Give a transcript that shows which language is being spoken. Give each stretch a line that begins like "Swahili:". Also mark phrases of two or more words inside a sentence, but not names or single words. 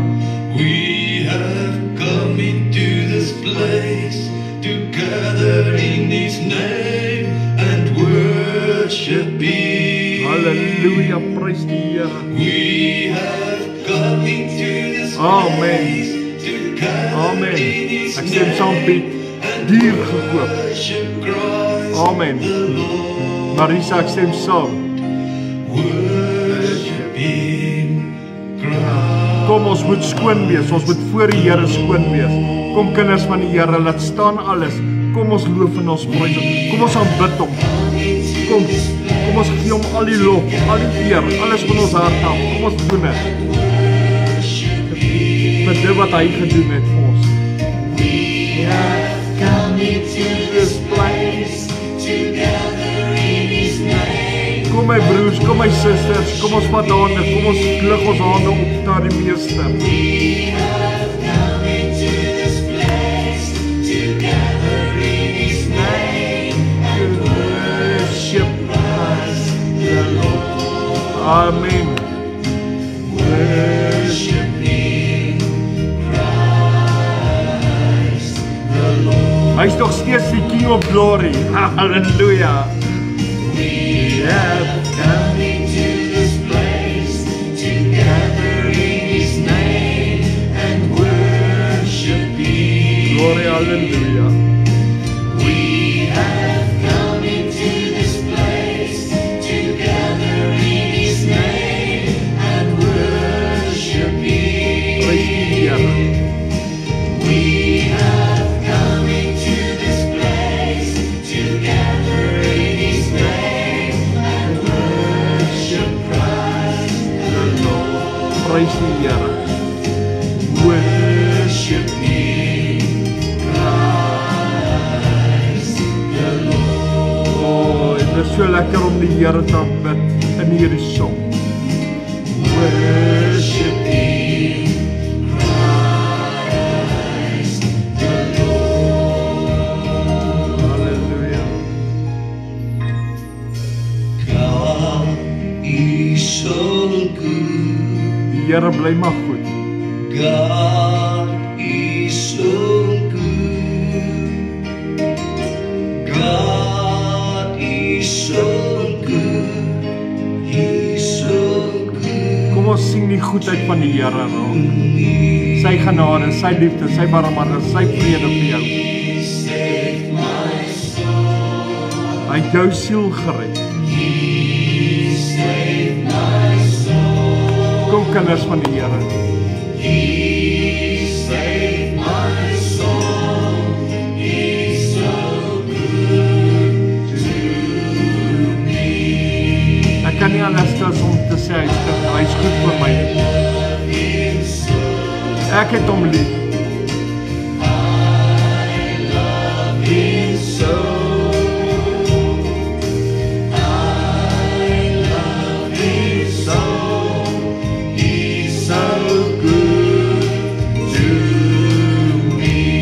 English: We have come into this place to gather in His name and worship Him.
Afrikaans: Hallelujah. Praise die Here.
English: We have come into this Amen. place to gather Amen. in His
Afrikaans: Ek stem saam
English: name
Afrikaans: met dier gekoop.
English: worship Christ Amen. the Lord.
Afrikaans: Marisa, ek stem saam.
English: Worship Him, Christ.
Afrikaans: Kom, ons moet skoon wees. Ons moet voor die Here skoon wees. Kom kinders van die Here, laat staan alles. Kom ons loof en ons prys hom. Kom ons aanbid hom. Kom ons gee hom al die lof, al die eer, alles van ons hart af. Kom ons doen dit. Vir dit wat hy gedoen het vir ons.
English: We have come into this place to gather in His name.
Afrikaans: Kom my broers, kom my susters, kom ons vat hande, kom ons lig ons hande op na die Meester.
English: We have come into this place to gather in His name and worship Christ the Lord. Amen. Worship Him, Christ the Lord.
Afrikaans: Hy is nog steeds die
English: King of Glory.
Afrikaans: Halleluja.
English: We have come into this place to gather in His name and worship Him. Glory, halleluja. We have come into this place to gather in His name and worship Him.
Afrikaans: Prys die Here.
English: We have come into this place to gather in His name and worship Christ the Lord.
Afrikaans: Prys die Here.
English: Worship Him, Christ
Afrikaans: so lekker om die Here te aanbid in hierdie song.
English: Worship Thee, Christ the Lord. Halleluja. God is so good.
Afrikaans: Die Here bly maar goed.
English: God is so good. God is so good. He's so good.
Afrikaans: Kom ons sien die goedheid van die Here raak. Sy genade, sy liefde, sy barmhartigheid, sy vrede vir jou.
English: Save my soul.
Afrikaans: Hy het jou siel gered.
English: Save my soul.
Afrikaans: Kom kinders van die Here.
English: He saved my soul. He's so good to me.
Afrikaans: Ek kan nie anders as om te sê hy is goed vir my.
English: Him so.
Afrikaans: Ek het hom lief.
English: Him so. He's so good to me.